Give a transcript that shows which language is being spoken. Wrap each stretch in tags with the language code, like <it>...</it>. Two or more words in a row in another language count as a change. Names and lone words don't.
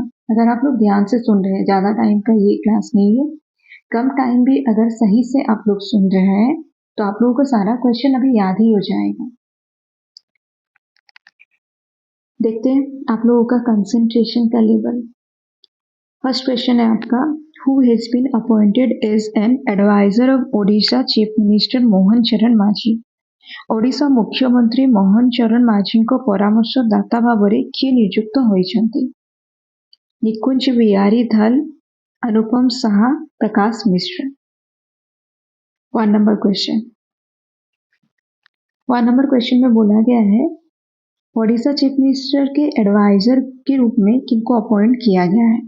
<hi>अगर आप लोग ध्यान से सुन रहे हैं, ज्यादा टाइम का ये क्लास नहीं है, कम टाइम भी अगर सही से आप लोग सुन रहे हैं तो आप लोगों को सारा क्वेश्चन अभी याद ही हो जाएगा। देखते हैं आप लोगों का कंसंट्रेशन का लेवल। फर्स्ट क्वेश्चन है आपका,</hi> <en>who has been appointed as an advisor of Odisha Chief Minister मोहन चरण माझी।</en> <or>ଓଡ଼ିଶା ମୁଖ୍ୟମନ୍ତ୍ରୀ ମୋହନ ଚରଣ ମାଝୀଙ୍କ ପରାମର୍ଶଦାତା ଭାବରେ କିଏ ନିଯୁକ୍ତ ହୋଇଛନ୍ତି?</or> <hi>निकुंज बिहारी धल, अनुपम साहा, प्रकाश मिश्र। 1 नंबर क्वेश्चन में बोला गया है ओडिशा चीफ मिनिस्टर के एडवाइजर के रूप में किनको अपॉइंट किया गया है।</hi>